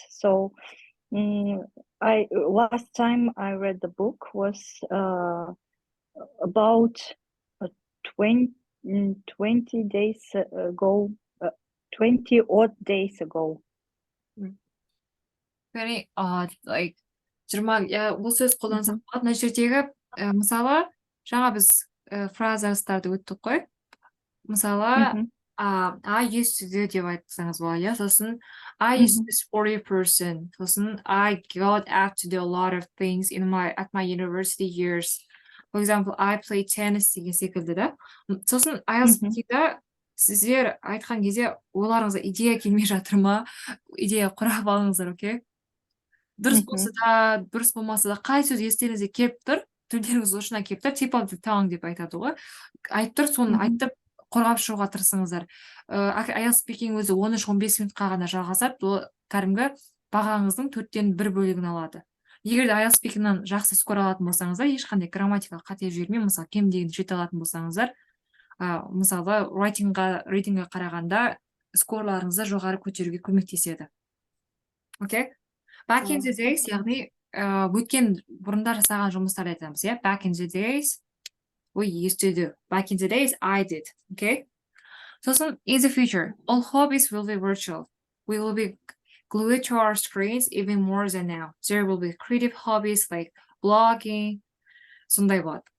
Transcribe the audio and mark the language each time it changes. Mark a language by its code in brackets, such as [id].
[en] So last time I read the book was about 20 days ago, 20 odd days ago. Very odd, like, [kk] бұл сөз қолдансақ болады. Мына жердегі мысалы жаңа біз фразаларды өттік қой. Мысалы [en] I used to do [kk] деп айтсаңыз болады. Сосын [en] I used to be a sporty person. Сосын I got out to do a lot of things at my university years. For example, I played tennis [kk] деген секілді да. Сосын IELTS speakingда сіздер айтқан кезде ойларыңызға идея келмей жатыр ма? Идея құрап алыңыздар, окей? Дұрыс болса да, дұрыс болмаса да, қай сөз естеріңізге келіп тұр, тілдеріңіз ұшына келіп тұр, [en] tip of the tongue [kk] деп айтады ғой. Айтып тұр, соны айтып қорғап шығуға тырысыңыздар. IELTS speaking өзі 13-15 минутқа ғана жалғасады, ол кәдімгі бағаңыздың 4-тен 1 бөлігін алады. Егер де IELTS speakingнан жақсы скор алатын болсаңыздар, ешқандай грамматикалық қате жібермей, мысалы кем дегенде 7 алатын болсаңыздар, мысалы рейтингқа қарағанда скорларыңызды жоғары көтеруге көмектеседі. Окей? [en] Back in the days, [kk] яғни өткен бұрында жасаған жұмыстарды айтамыз, иә? [en] Back in the days, we used to do. Back in the days, I did. Okay? So in the future, all hobbies will be virtual. We will be glued to our screens even more than now. There will be creative hobbies like blogging, [kk] сондай болады.